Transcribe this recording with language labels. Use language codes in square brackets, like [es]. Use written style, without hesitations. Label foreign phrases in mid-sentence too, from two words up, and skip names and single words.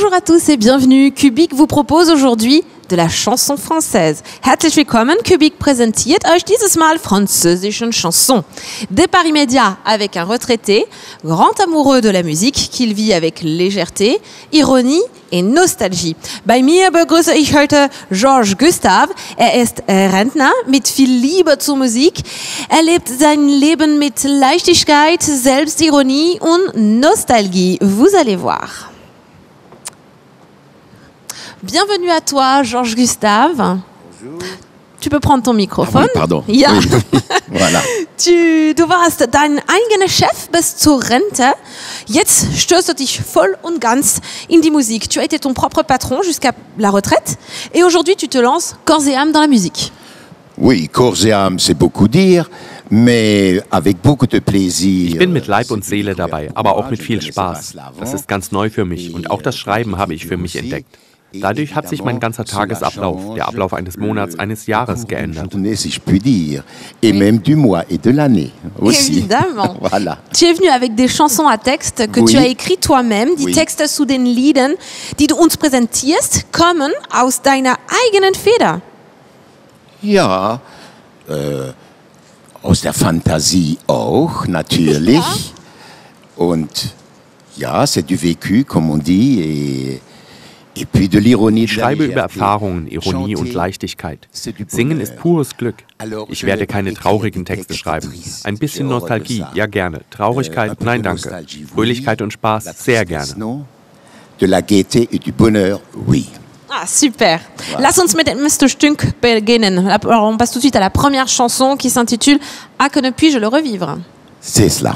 [fr] tous et bienvenue. Kubik vous propose aujourd'hui de la chanson française. [de] Herzlich willkommen, Kubik präsentiert euch dieses Mal französischen Chansons. [fr] Départ immédiat avec un retraité, grand amoureux de la musique, qu'il vit avec légèreté, ironie et nostalgie. [de] Bei mir begrüße ich heute Georges Gustave. Er ist Rentner mit viel Liebe zur Musik. Er lebt sein Leben mit Leichtigkeit, Selbstironie und Nostalgie. [fr] Vous allez voir. Bienvenue à toi, Georges Gustave. Bonjour. Tu peux prendre ton microphone. Ah oui, pardon. [de] Ja. [fr] Oui. Voilà. [de] Du warst dein eigener Chef bis zur Rente. Jetzt stößt du dich voll und ganz in die Musik. [fr] Tu as été ton propre patron jusqu'à la retraite. Et aujourd'hui, tu te lances corps et âme dans la musique. Oui, corps et âme, c'est beaucoup dire, mais avec beaucoup de plaisir. [de] Ich bin mit Leib und Seele dabei, aber auch mit viel Spaß. Das ist ganz neu für mich und auch das Schreiben habe ich für mich entdeckt. Dadurch hat sich mein ganzer Tagesablauf, der Ablauf eines Monats, eines Jahres geändert. [fr] Si je puis dire, et même du mois et de l'année aussi. Évidemment. Voilà. Tu es venu avec des chansons à texte que Oui. tu as écrit toi-même. Die Oui. [de] Texte zu den Liedern, die du uns präsentierst, kommen aus deiner eigenen Feder. Ja, aus der Fantasie auch, natürlich. Und ja, [fr] c'est du vécu, comme on dit, et puis de l'ironie. [de] Ich schreibe über Erfahrungen, Ironie und Leichtigkeit. Singen ist pures Glück. Ich werde keine traurigen Texte schreiben. Ein bisschen Nostalgie, ja gerne. Traurigkeit, nein danke. Fröhlichkeit und Spaß, sehr gerne. [fr] De la gaieté et du bonheur, oui. Ah, super. [de] Lass uns mit dem ersten Stück beginnen. [fr] Alors, on passe tout de suite à la première chanson qui s'intitule « Ah, que ne puis-je le revivre ». C'est cela.